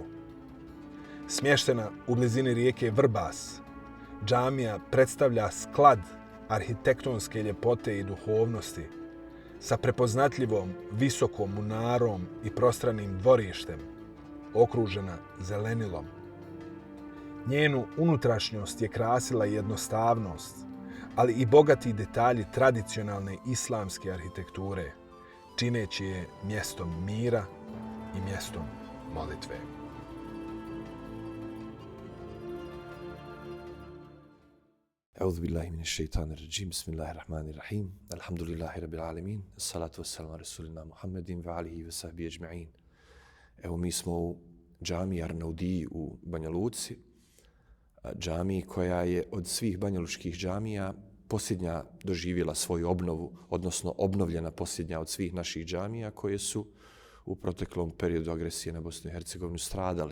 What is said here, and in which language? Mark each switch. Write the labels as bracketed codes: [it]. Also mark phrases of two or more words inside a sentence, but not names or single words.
[bs] Smještena u blizini rijeke Vrbas, džamija predstavlja sklad arhitektonske ljepote i duhovnosti sa prepoznatljivom visokom munarom i prostranim dvorištem, okružena zelenilom. Njenu unutrašnjost je krasila jednostavnost, ali i bogati detalji tradicionalne islamske arhitekture, čineći je mjestom mira i mjestom molitve. [ar] أعوذ بالله من الشيطان الرجيم بسم الله الرحمن الرحيم الحمد لله رب العالمين الصلاة والسلام على رسولنا محمد وعليه وصحبه أجمعين. [bs] Evo mi smo u džamiji Arnaudiji u Banja Luci, džamiji koja je od svih banjalučkih džamija posljednja doživjela svoju obnovu, odnosno obnovljena posljednja od svih naših džamija koje su u proteklom periodu agresije na Bosnu i Hercegovinu stradale.